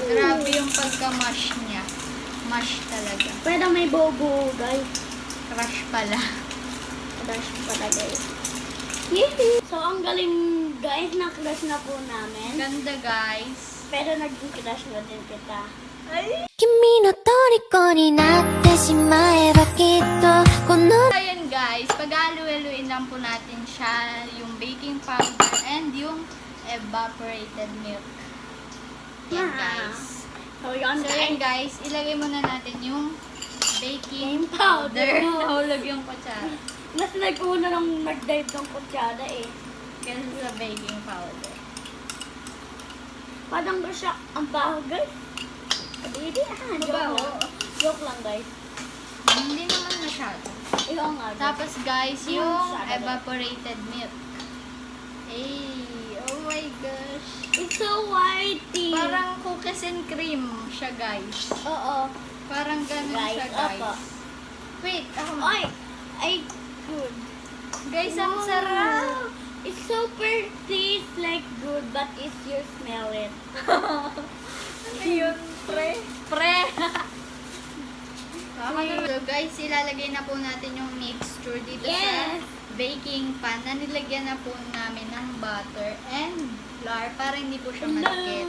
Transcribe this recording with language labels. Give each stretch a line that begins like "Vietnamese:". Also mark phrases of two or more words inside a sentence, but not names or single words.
Filipino: Grabe yung pagka-mash niya. Mash talaga. Pwede may bobo guys. Crush pala. Crush pala guys. Yee! So ang galing guys, na-crush na po namin. Ganda guys. Pero naging crush na din kita. Ay!
Japanese: 君の虜になってしまえばきっとこの
Filipino: Ayan guys, pag-alu-aluin lang po natin siya, yung
English: baking powder
Filipino: and yung
English: evaporated milk.
Filipino: Yan guys. So yun So guys. yan guys, ilagay muna natin yung baking
English: Baking powder.
Filipino: powder. Nahulog yung kutsara. Mas nag-una nang nag-dive ng kutsada eh. Kasi sa baking powder. Parang ba siya ang baho guys? Hindi joke Mabaho? lang. Joke lang guys. Hindi naman masyado. Iyo nga guys. Tapos guys, Yung yung masyado.
English: evaporated milk. Ay, oh my gosh. It's so whitey.
Filipino: Parang
English: cookies and cream
Filipino: siya guys. Oo. Parang ganun siya guys. Opo. Wait, ako Ay! Ay, good. Guys, ang Wow. sarap.
English: It's super tastes like good, but if you smell it.
Filipino: Ano yun, pre? Pre! So guys, ilalagay na po natin yung mixture dito
English: Yes.
Filipino: sa baking pan na nilagyan na po namin ng
English: butter and flour
Filipino: para hindi po siya malagkit.